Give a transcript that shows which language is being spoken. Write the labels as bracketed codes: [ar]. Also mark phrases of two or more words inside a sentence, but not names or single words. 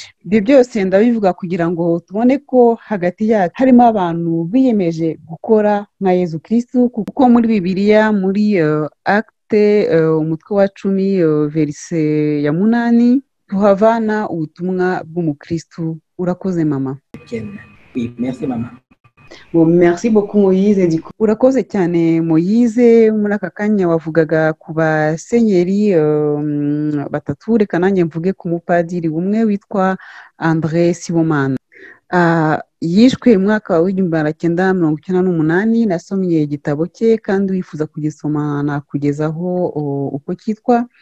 [rw] Ibyo byose ndabivuga kugira ngo tubone ko hagati yacu harimo abantu biyemeje gukora nka Yezu Kristu, kuko muri Bibiliya muri Acte umutwe wa 10 verse ya 8 tuhavana ubutumwa bw'umukristu. Urakoze mama. [fr] Oui, merci mama. Bon, merci beaucoup Moïse. [rw] Urakoze cyane Moïse. Muri aka kanya wavugaga ku basenyeri batatu, reka nanjye mvuge ku mupadiri umwe witwa André Sibomana. Yishwe mu mwaka wa 1998. Nasomye igitabo cye kandi wifuza kugisoma nakugezaho uko cyitwa.